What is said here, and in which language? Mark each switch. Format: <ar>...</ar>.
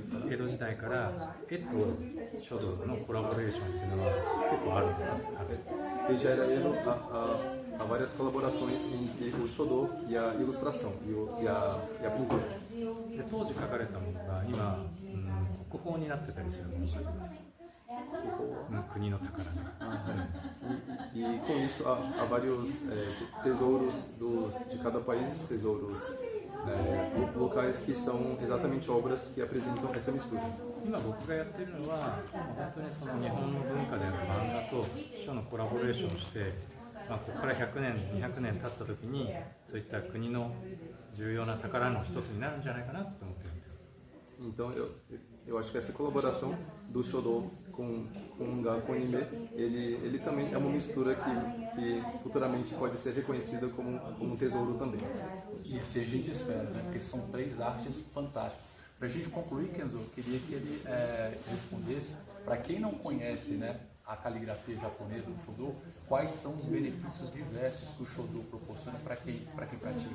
<ja>江戸時代から絵と書道のコラボレーションっていうのは結構あるんだな。</ja> <pt>Desde a era Edo há várias colaborações entre o Shodo e a ilustração e a pintura.</pt> <ja>で当時書かれたものが今、国宝になってたりするものがあります。国の宝ね。</ja> <pt>E com isso há vários tesouros de cada país, tesouros locais que são exatamente obras que apresentam essa mistura.</pt> <ja>今僕がやってるのは本当にその日本の文化である漫画と書のコラボレーションをして、ここから100年200年経った時にそういった国の重要な宝の一つになるんじゃないかなと思っている。</ja> <pt>Então eu acho que essa colaboração do Shodo com o mangá, com o anime, ele também é uma mistura que futuramente pode ser reconhecida como um tesouro também. E assim a gente espera, né? Porque são 3 artes fantásticas. Para a gente concluir, Kenzo, eu queria que ele respondesse, para quem não conhece, né, a caligrafia japonesa, o Shodo, quais são os benefícios diversos que o Shodo proporciona para quem pratica.</pt>